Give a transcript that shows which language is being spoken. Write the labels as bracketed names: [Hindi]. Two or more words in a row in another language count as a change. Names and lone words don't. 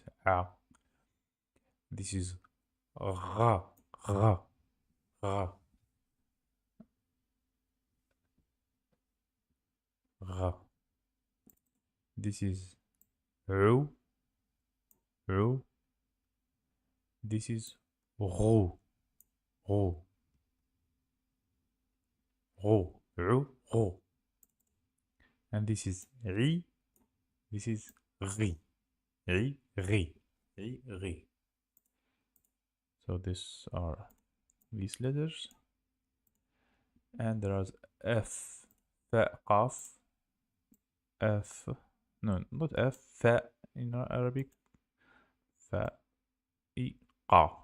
[English] A. This is ra, ra, ra, ra. This is ru, ru. This is ro, ro, ro, ru, ro. And this is ri. This is ri, ri, ri, ri, ri. So these are these letters, and there is f, fa, qaf, f, no, not f, fa in Arabic, fa, I, qa.